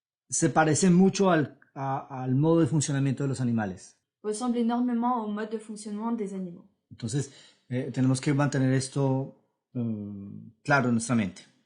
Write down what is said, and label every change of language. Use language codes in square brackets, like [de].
[es] se parecen mucho al modo de funcionamiento de los animales. [fr] ressemblent énormément au mode de fonctionnement des animaux. [es] Entonces, tenemos que mantener esto claro en nuestra mente.